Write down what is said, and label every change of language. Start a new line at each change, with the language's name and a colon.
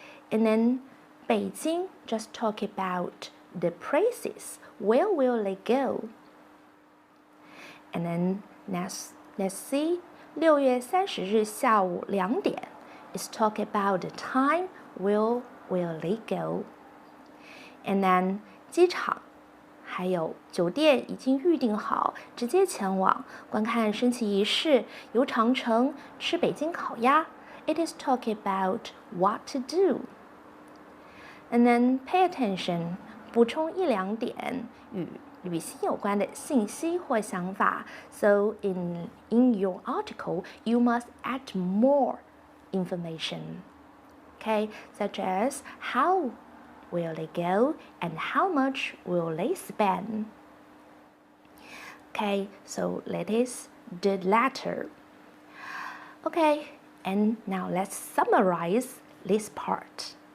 English: And then 北京 just talk about the places, where will they go? And then let's see
Chinese: 6月30日下午2点
English: is talk about the time, where will they go? And then
Chinese: 机场还有酒店已经预订好，直接前往观看升旗仪式，游长城，吃北京烤鸭。
English: It is talking about what to do. And then pay attention.
Chinese: 补充1-2点与旅行有关的信息或想法。
English: So in your article, you must add more information. Okay, such as how will they go and how much will they spend? Okay, so that is the letter. Okay, and now let's summarize this part.